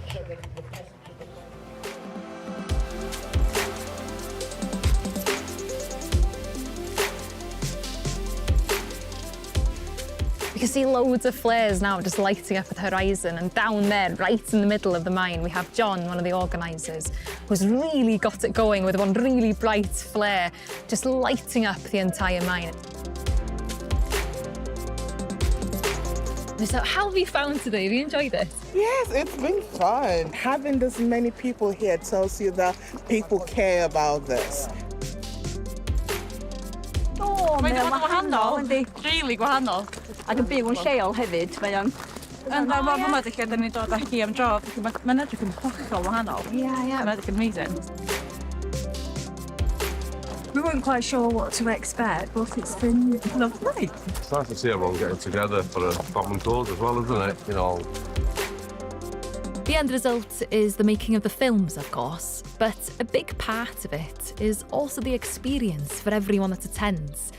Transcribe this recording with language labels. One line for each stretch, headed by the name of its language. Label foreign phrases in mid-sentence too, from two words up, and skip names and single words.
English: You can see loads of flares now just lighting up at the horizon, and down there, right in the middle of the mine, we have John, one of the organisers, who's really got it going with one really bright flare, just lighting up the entire mine. So how have you found today? Have you enjoyed it? Yes, it's been fun. Having this many people here tells you that people care about this.
Welsh: O, mae o'n wahanol, yndi, rili gwahanol. Ac yn byw yn lleol hefyd, mae o'n... Yn dda mor yma, lle da ni'n dod â hi am dro, mae'n edrych yn hollol wahanol. Mae'n edrych yn amazing.
English: We weren't quite sure what to expect, but it's been lovely. It's nice to see everyone getting together for a common cause as well, isn't it? You know. The end result is the making of the films, of course, but a big part of it is also the experience for everyone that attends.